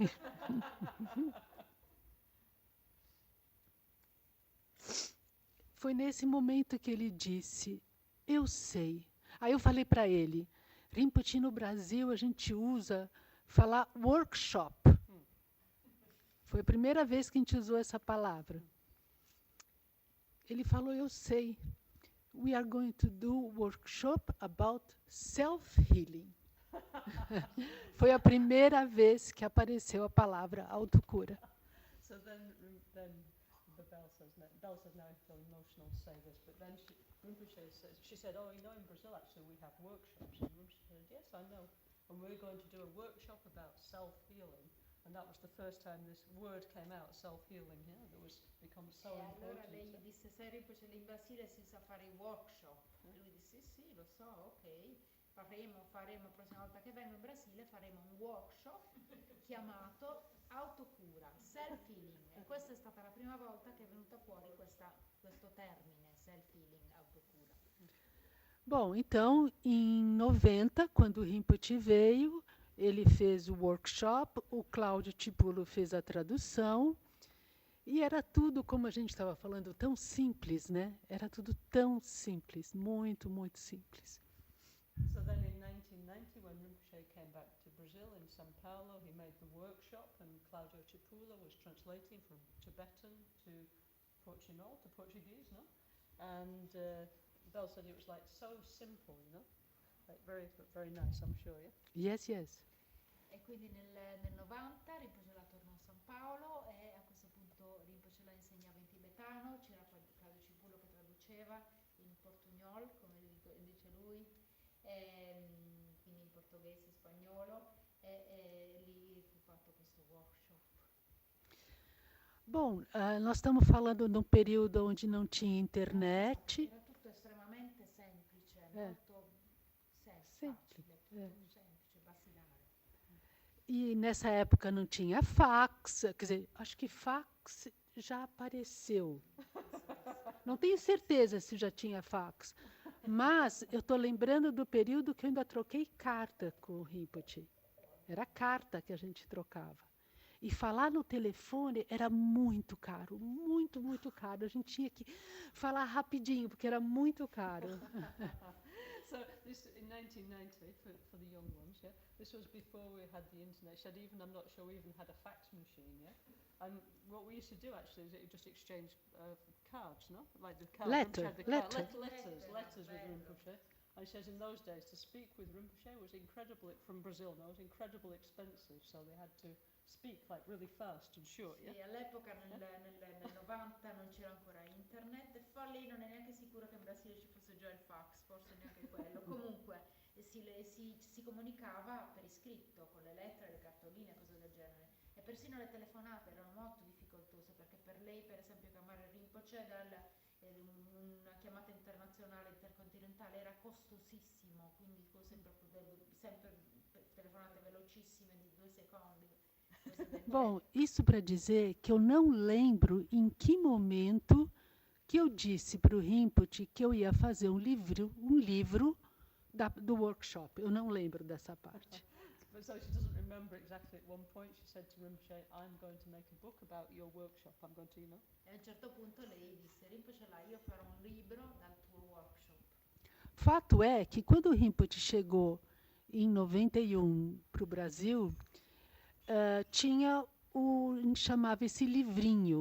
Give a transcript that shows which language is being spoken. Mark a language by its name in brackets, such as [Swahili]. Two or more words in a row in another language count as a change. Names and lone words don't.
[Portuguese] Foi nesse momento que ele disse, eu sei. Aí eu falei para ele, Rinpoche, no Brasil a gente usa falar workshop. Foi a primeira vez que a gente usou essa palavra. Ele falou, eu sei. [English] We are going to do workshop about self-healing. [Portuguese] Foi a primeira vez que apareceu a palavra autocura. [English] So then the Bell says now I feel emotional to say this, but then Rinpoche says, she said, oh, you know, in Brazil actually we have workshops. And Rinpoche said, yes, I know. And we're going to do a workshop about self-healing. And that was the first time this word came out, self-healing, yeah, that was become so important. [Italian] Allora lei gli disse, sai Rinpoche, lì in Brasile si sa fare i workshop. E lui disse, sì, lo so, ok. Faremo, la prossima volta che vengo in Brasile faremo un workshop chiamato autocura, self-healing. E questa è stata la prima volta che è venuta fuori questo termine, [English] self-healing, [Italian] autocura. [Portuguese] Bom, então, em 90, quando o Rinpoche veio, ele fez o workshop, o Cláudio Tipulo fez a tradução, e era tudo, como a gente estava falando, tão simples, né? Era tudo tão simples, muito, muito simples. [English] So then in 1990, when Rinpoche came back to Brazil in São Paulo, he made the workshop, and Claudio Chipulo was translating from Tibetan to Portuguese, no? And Bell said it was like so simple, you know, like very, very nice, I'm sure, yeah? Yes, yes. [Italian] E quindi nel 90 Rinpoche la tornò a San Paolo e a questo punto Rinpoche la insegnava in tibetano, c'era poi Claudio Cipullo che traduceva in portugnol, come dice lui, quindi in portoghese e spagnolo, e lì fu fatto questo workshop. [Portuguese] Bom, nós estamos falando de um período onde não tinha internet. [Italian] Era tutto estremamente semplice, molto Semplice, facile, tutto semplice, basilare. [Portuguese] E nessa época não tinha fax, quer dizer, acho que fax já apareceu. Não tenho certeza se já tinha fax, mas eu estou lembrando do período que eu ainda troquei carta com o Rinpoche. Era carta que a gente trocava. E falar no telefone era muito caro, muito, muito caro. A gente tinha que falar rapidinho, porque era muito caro. [English] So this in 1990 for the young ones, yeah. This was before we had the internet. She said even I'm not sure we even had a fax machine, yeah. And what we used to do actually is just exchange cards, no, like the cards. Letters with Rinpoche. And she says in those days to speak with Rinpoche was incredible from Brazil. No, it was incredibly expensive, so they had to speak like really fast and short. [Italian] Sì, [English] Yeah. [Italian] all'epoca nel 90 non c'era ancora internet e lei non è neanche sicura che in Brasile ci fosse già il fax, forse neanche quello. Comunque si comunicava per iscritto con le lettere, le cartoline, cose del genere. E persino le telefonate erano molto difficoltose perché per lei, per esempio, chiamare Rinpoche una chiamata internazionale intercontinentale era costosissimo, quindi sempre telefonate velocissime di 2 secondi. [Portuguese] Bom, isso para dizer que eu não lembro em que momento que eu disse para o Rinpoche que eu ia fazer um livro do workshop. Eu não lembro dessa parte. [English] But so she doesn't remember exactly at one point. She said to Rinpoche, I'm going to make a book about your workshop. I'm going to, you know. [Italian] E a un certo punto lei disse, Rinpoche, io farò un libro dal tuo workshop. [Portuguese] Fato é que quando o Rinpoche chegou em 91 para o Brasil, tinha chamava esse livrinho.